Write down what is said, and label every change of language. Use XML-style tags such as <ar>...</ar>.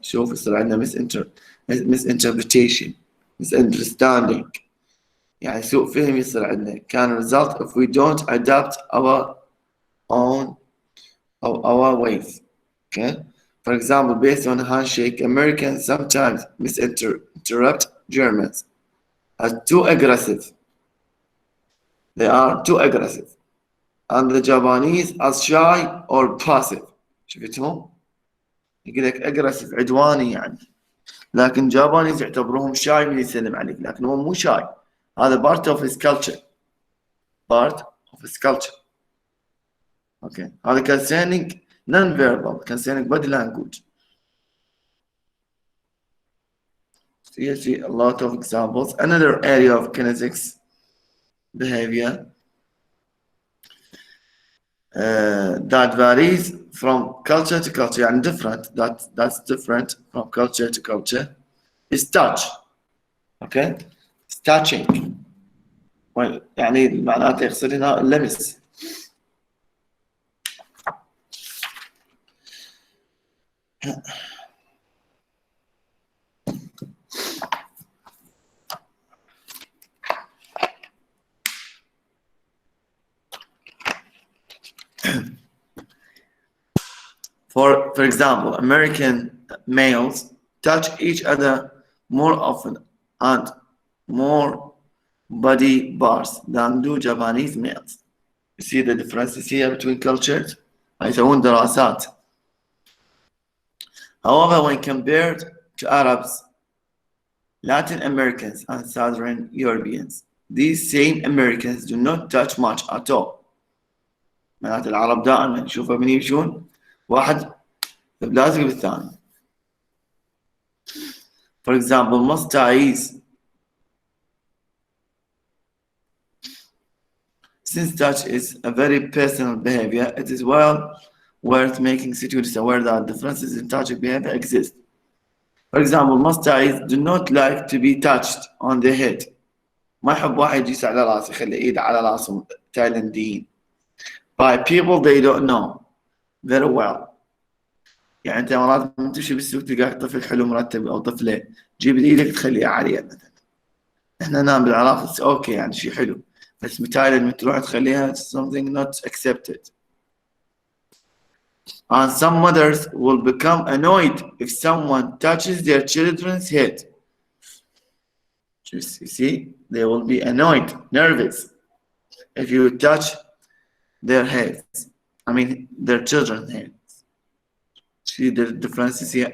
<ar>شوف يصير عندنا</ar> <en>misinterpretation, misunderstanding.</en> <ar>يعني سوء فهم يصير عندنا.</ar> <en>Can result if we don't adapt our ways. Okay. For example, based on a handshake, Americans sometimes misinterrupt Germans as too aggressive. They are too aggressive. And the Japanese as shy or passive.</en> <ar>شفتهم؟ يقول لك aggressive عدواني يعني. لكن Japanese يعتبروهم shy من يسلم عليك، لكن هو مو shy. هذا</ar> <en>part of his culture. Part of his culture. Okay.</en> <ar>هذا</ar> <en>concerning non-verbal, concerning body language. So you see a lot of examples. Another area of kinesics behavior that varies from culture to culture and different. That's different from culture to culture is touch. Okay, it's touching.</en> <ar>Well, يعني معناته يقصد هنا اللمس.</ar> <en>For example, American males touch each other more often and more body parts than do Japanese males. You see the differences here between cultures?</en> <ar>يسوون دراسات.</ar> <en>However, when compared to Arabs, Latin Americans and Southern Europeans, these same Americans do not touch much at all.</en> <ar>معناته العرب دائما نشوفهم من يمشون واحد بلازق بالثاني.</ar> <en>For example, most Thais, since touch is a very personal behavior, it is well worth making students aware that differences in touch behavior exist. For example, most Thais do not like to be touched on the head.</en> <ar>ما يحب واحد يجلس على راسه يخلي ايده على راسهم تايلانديين.</ar> <en>By people they don't know very well.</en> <ar>يعني انت مرات تمشي بالسوق تلقى طفل حلو مرتب او طفله جيب ايدك تخليها عاليه مثلا. احنا نام بالعراق اوكي يعني شيء حلو بس بتايلاند تروح تخليها</ar> <en>something not accepted. And some mothers will become annoyed if someone touches their children's head. You see, they will be annoyed, nervous if you touch their heads. I mean, their children's heads. See the differences here.</en>